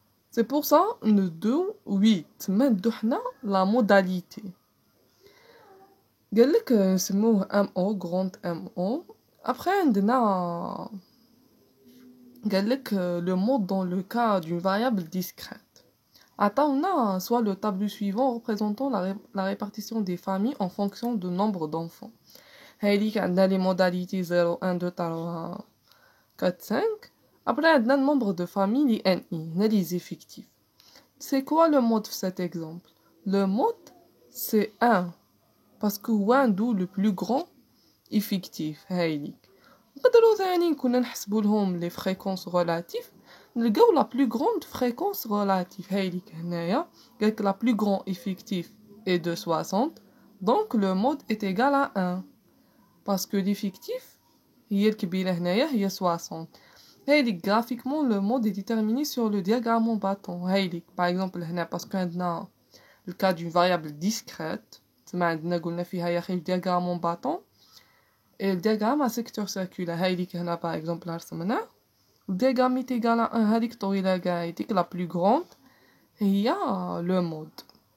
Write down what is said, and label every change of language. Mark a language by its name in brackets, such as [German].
[French] C'est pour ça [Arabic] ندو 8 تما ندو حنا لا موداليتي. قال لك نسموه MO grand MO. Après عندنا قال لك [French] le mode dans le cas d'une variable discrète. [Arabic] عطاونا [French] soit le tableau suivant représentant la répartition des familles en fonction du nombre d'enfants. [Arabic] هايليك عندنا [French] les modalités 0 1 2 3 4 5. Après عندنا le nombre de familles les NI, هنا les effectifs. C'est quoi le mode في cet exemple? Le mode c'est 1. parce que [Arabic] هو عنده [French] le plus grand effectif هايليك. [Arabic] نقدروا ثاني كنا نحسبوا لهم [French] لي فريكونس ريلاتيف نلقاو لا بلو غروند فريكونس ريلاتيف هايليك هنايا قالك لا بلو غران effectif est de 60 donc le mode est égal à 1 parce que l'effectif هي الكبيرة هنايا هي 60. هايليك graphiquement le mode est déterminé sur le diagramme en bâton هايليك par exemple هنا parce que عندنا le cas d'une variable discrète [Arabic] تما عندنا قلنا فيها يا اخي [French] diagramme en bâton et le diagramme à secteur circulaire هايليك هنا par exemple رسمنا le diagramme est égal à 1 هذيك طويلة قاعديك la plus grande هي le mode.